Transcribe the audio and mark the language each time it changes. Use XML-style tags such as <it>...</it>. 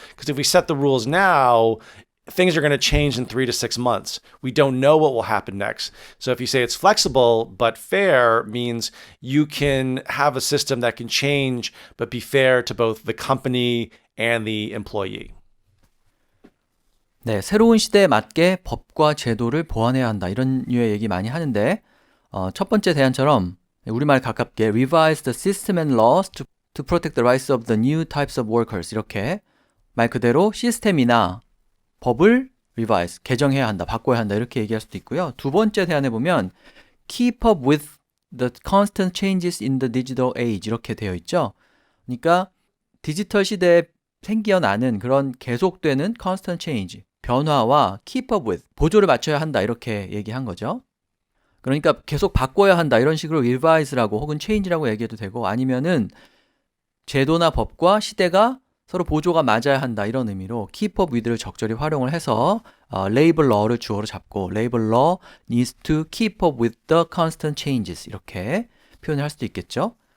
<en>Because if we set the rules now, things are going to change in 3 to 6 months. We don't know what will happen next. So if you say it's flexible but fair, means you can have a system that can change but be fair to both the company and the employee.</en> <ko>네, 새로운 시대에 맞게 법과 제도를 보완해야 한다. 이런 류의 얘기 많이 하는데 첫 번째 대안처럼 우리말 가깝게</ko> <en>revise the system and laws to protect the rights of the new types of workers</en> <ko>이렇게 말 그대로 시스템이나 법을 revise, 개정해야 한다, 바꿔야 한다 이렇게 얘기할 수도 있고요. 두 번째 대안에 보면</ko> <en>keep up with the constant changes in the digital age</en> <ko>이렇게 되어 있죠. 그러니까 디지털 시대에 생겨나는 그런 계속되는 constant change, 변화와 keep up with, 보조를 맞춰야 한다 이렇게 얘기한 거죠. 그러니까 계속 바꿔야 한다 이런 식으로 revise라고 혹은 change라고 얘기해도 되고 아니면은 제도나 법과 시대가 서로 보조가 맞아야 한다 이런 의미로 keep up with를 적절히 활용을 해서</ko> <en>labor law를 주어로 잡고 labor law needs to keep up with the constant changes</en> <ko>이렇게 표현을 할 수도 있겠죠.</ko>